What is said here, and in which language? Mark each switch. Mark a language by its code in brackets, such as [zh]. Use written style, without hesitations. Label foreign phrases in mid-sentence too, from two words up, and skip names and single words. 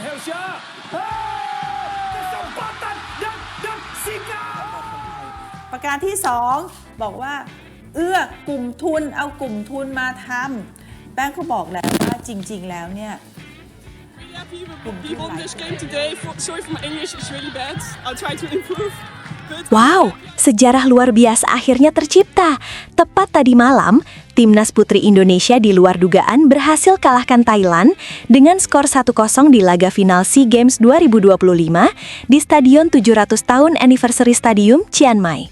[id] Helsia. Kesempatan dan sikap. [th] ประการที่ 2 บอกว่า กลุ่มทุนเอากลุ่มทุนมาทำแป้งเขาบอกแล้วว่าจริงๆแล้วเนี่ย [en] We won this game today. Sorry for my English, it's really bad. I'll try to improve. [id] Wow, sejarah luar biasa akhirnya tercipta. Tepat tadi malam, Timnas Putri Indonesia di luar dugaan berhasil kalahkan Thailand dengan skor 1-0 di laga final SEA Games 2025 di Stadion 700 Tahun Anniversary Stadium Chiang Mai.